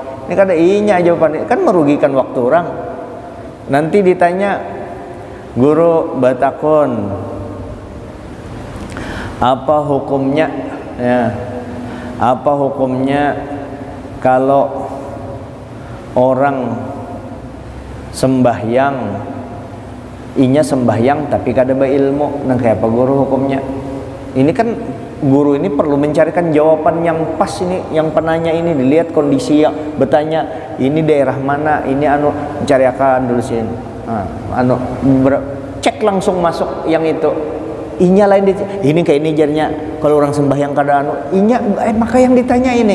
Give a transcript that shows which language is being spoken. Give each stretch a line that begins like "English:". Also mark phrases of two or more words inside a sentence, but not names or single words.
Indonesian: Ini
Banjar: kada inya aja bepandir,
Indonesian: kan merugikan waktu orang. Nanti ditanya, guru batakon, apa hukumnya, ya, apa hukumnya kalau orang sembahyang, inya sembahyang tapi kada berilmu, nah kayak apa guru hukumnya? Ini kan guru ini perlu mencarikan jawaban yang pas. Ini yang penanya ini dilihat kondisi yang bertanya, ini daerah mana, ini anu, mencari akan dulu sih, cek langsung masuk yang itu. Inya lain ini kayak ini jadinya kalau orang sembahyang kada anu, inya maka yang ditanya ini.